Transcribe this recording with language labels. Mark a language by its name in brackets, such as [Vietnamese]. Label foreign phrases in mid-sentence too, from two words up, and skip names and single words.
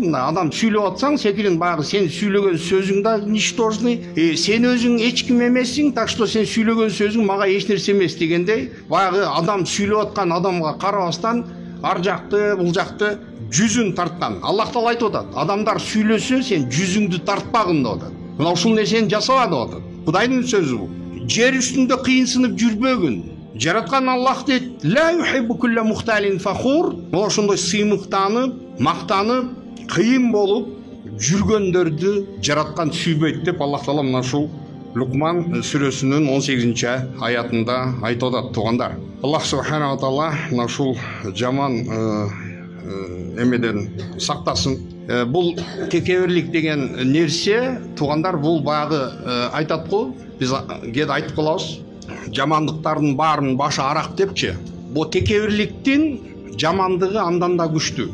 [Kyrgyz] Адам сүйлөп атсаң, секирин баягы сен сүйлөгөн сөзүң да ничтожный, сен өзүң эч ким эмессиң, [Russian] так что [Kyrgyz] сен сүйлөгөн сөзүң мага эч нерсе эмес дегендей, баягы адам сүйлөп аткан адамга карабастан ар жакты, бул жакты жүзүн тарткан. Аллах таала айтып атат: "Адамдар сүйлөсө, сен жүзүңдү тартпагын" деп атат. Мына ушул нерсени жасаба деп атат. Кудайдын сөзү бул. Жер үстүндө кыйынсынып жүрбөгүн. Жараткан Аллах дейт: [Arabic] "لا يحب كل مختال فخور." [Kyrgyz] Мына ошондой сыймыктанып, мактанып, кыйын болуп жүргөндөрдү жараткан сүйбөйт деп Аллах таала мына ушул Лукман сүрөсүнүн 18-чи аятында айтып атат, тугандар. [Arabic] الله سبحانه وتعالى [Kyrgyz] мына ушул жаман эмеден сактасын. Бул текебирлик деген нерсе, тугандар, бул баягы айтат го, биз кээде айтып калабыз, жамандыктардын баарын башы арак депчи. Бул текебирликтин жамандыгы андан да күчтүү.